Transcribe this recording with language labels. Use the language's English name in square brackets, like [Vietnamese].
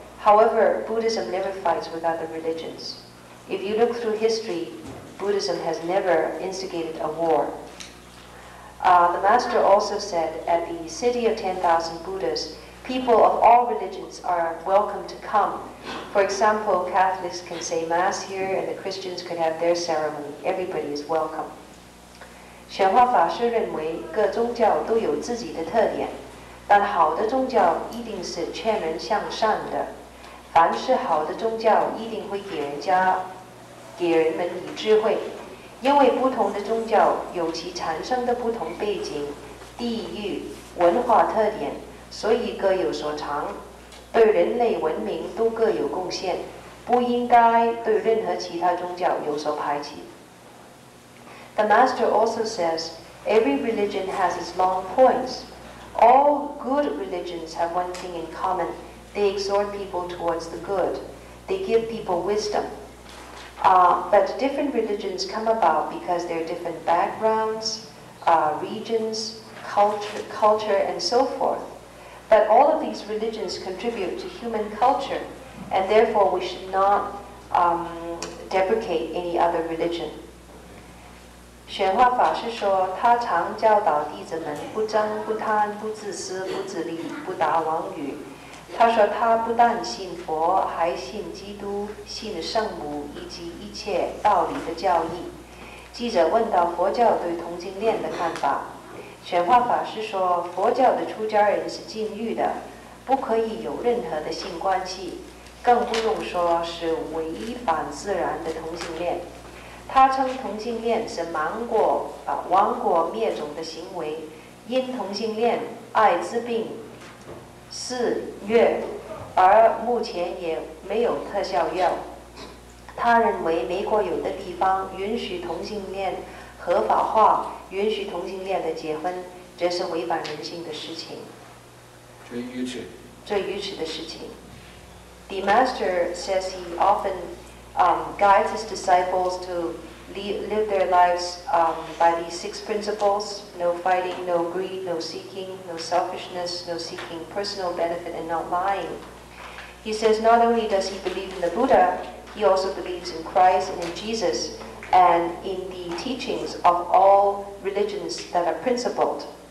[English] However, Buddhism never fights with other religions. If you look through history, Buddhism has never instigated a war. The master also said, at the city of 10,000 Buddhas, people of all religions are welcome to come. For example, Catholics can say Mass here and the Christians could have their ceremony. Everybody is welcome. [Chinese] 玄化法师认为各宗教都有自己的特点，但好的宗教一定是劝人向善的。凡是好的宗教一定会给人们以智慧，因为不同的宗教有其产生的不同背景、地域、文化特点，所以各有所长，对人类文明都各有贡献，不应该对任何其他宗教有所排挤。 [English] The master also says, every religion has its long points. All good religions have one thing in common. They exhort people towards the good. They give people wisdom. But different religions come about because there are different backgrounds, regions, culture, and so forth. But all of these religions contribute to human culture, and therefore we should not deprecate any other religion. [Chinese] 玄化法师说，他常教导弟子们不争、不贪、不自私、不自利、不达妄语。他说他不但信佛，还信基督、信圣母以及一切道理的教义。记者问到佛教对同性恋的看法，玄化法师说，佛教的出家人是禁欲的，不可以有任何的性关系，更不用说是违反自然的同性恋。他称同性恋是亡国灭种的行为，因同性恋艾滋病肆虐，而目前也没有特效药。他认为美国有的地方允许同性恋合法化，允许同性恋的结婚，这是违反人性的事情，最愚痴的事情。 [English] The master says he often guides his disciples to live their lives by these 6 principles: no fighting, no greed, no seeking, no selfishness, no seeking personal benefit, and not lying. He says not only does he believe in the Buddha, he also believes in Christ and in Jesus and in the teachings of all religions that are principled.